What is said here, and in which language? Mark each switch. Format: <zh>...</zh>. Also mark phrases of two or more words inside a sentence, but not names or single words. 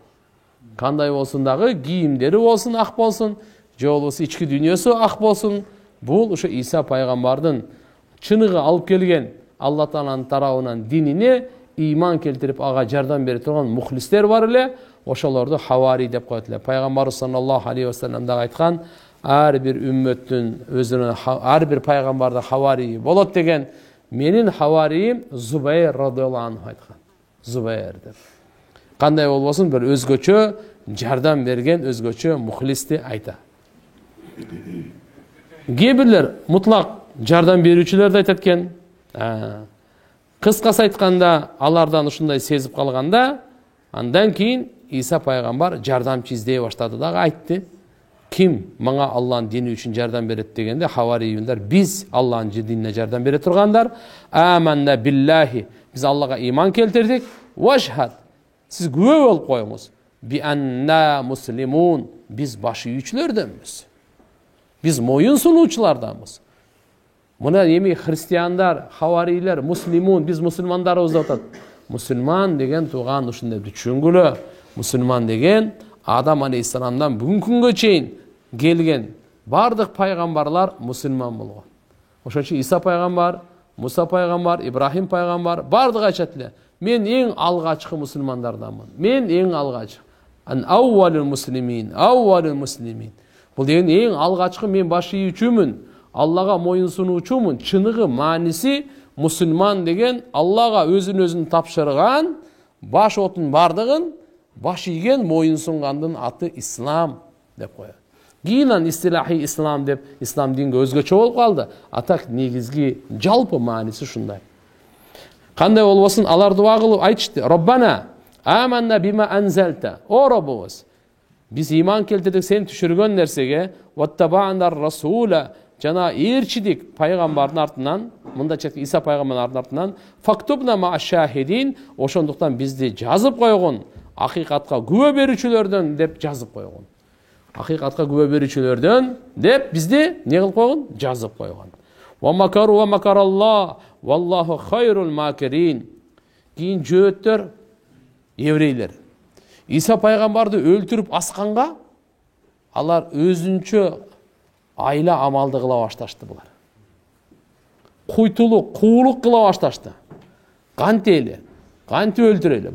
<ky>Кандай болсун дагы, кийимдери болсун ак болсун, же болбосо ички дүйнөсү ак болсун, бул ошо Иса пайгамбардын чыныгы алып келген Алла Тааланын тарабынан динине иман келтирип ага жардам бере турган мухлистер бар эле, ошолорду хавари деп коет эле. Пайгамбар</ky> <ar>صلى الله عليه وسلم</ar> <ky>дагы айткан, ар бир үммөттүн өзүнө ар бир пайгамбарда хавари болот деген. Менин хавариим Зубайр</ky> <ar>رضي الله عنه</ar> <ky>айткан. Зубайр деп. Кандай болбосун бир өзгөчө жардам берген, өзгөчө мухлисти айта. Кээ бирлер мутлак жардам берүүчүлөрдү айтат экен. Кыскасы айтканда, алардан ушундай сезип калганда, андан кийин Иса пайгамбар жардамчы издей баштады дагы айтты. Ким мага Алланын дини үчүн жардам берет дегенде, хаварiyunдар биз Алланын динине жардам бере тургандар.</ky> <ar>آمنا بالله,</ar> <ky>биз Аллага иман келтирдик. Вашхад, сиз күбө болуп коюңуз.</ky> <ar>بأنا مسلمون,</ar> <ky>биз баш ийүүчүлөрдөнбүз. Биз моюн сунуучуларданбыз. Мына эми христиандар, хаварийлер, муслимун, биз мусулмандарбыз деп атат. Мусулман деген тууган ушундай түшүнгүлө. Мусулман деген Адам алейхиссаламдан бүгүнкү күнгө чейин келген бардык пайгамбарлар мусулман болгон. Ошон үчүн Иса пайгамбар, Муса пайгамбар, Ибрахим пайгамбар бардыгы айтышат эле: "Мен эң алгачкы мусулмандарданмын. Мен эң алгач.</ky> <ar>أنا أول المسلمين، أول المسلمين."</ar> <ky>Бул деген эң алгачкы мен баш ийүүчүмүн, Аллага моюн сунуучумун. Чыныгы мааниси мусулман деген Аллага өзүн тапшырган, баш отун бардыгын баш ийген, моюн сунгандын аты ислам деп коет. Кийин истилахи ислам деп ислам динге өзгөчө болуп калды. Атак негизги жалпы мааниси ушундай. Кандай болбосун, алар дуа кылып айтышты:</ky> <ar>ربنا آمنا بما أنزلت.</ar> <ky>О Роббубуз, биз иман келтирдик сен түшүргөн нерсеге,</ky> <ar>واتبعنا الرسول,</ar> <ky>жана ээрчидик пайгамбардын артынан, мында чек Иса пайгамбардын артынан,</ky> <ar>فاكتبنا مع الشاهدين,</ar> <ky>ошондуктан бизди жазып койгон, акыйкатка күбө берүүчүлөрдөн деп жазып койгон. Акыйкатка күбө берүүчүлөрдөн деп бизди не кылып койгон? Жазып койгон.</ky> <ar>ومكروا ومكر الله والله خير الماكرين.</ar> <ky>Кийин жөөттөр еврейлер Иса пайгамбарды өлтүрүп асканга, алар өзүнчө айла амалды кыла башташты булар. Куйтулук, куулук кыла башташты. Кантели, кантип өлтүрөлү.</ky>